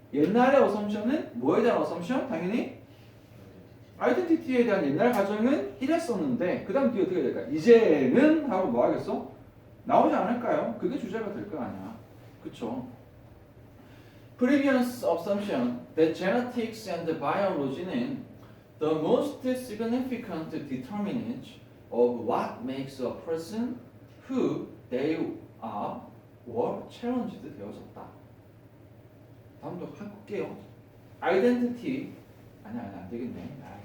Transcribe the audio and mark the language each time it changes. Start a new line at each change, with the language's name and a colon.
Korean: 옛날의 assumption은 뭐에 대한 assumption? 당연히 아이덴티티에 대한 옛날 가정은 이랬었는데 그 다음 뒤에 어떻게 될까? 이제는 하고 뭐 하겠어? 나오지 않을까요? 그게 주제가 될 거 아니야. 그쵸?
English: Previous assumption that genetics and biology는 the most significant determinant of what makes a person who they are were challenged 되어졌다.
Korean: 다음도 할게요. Identity 아니 안 되겠네.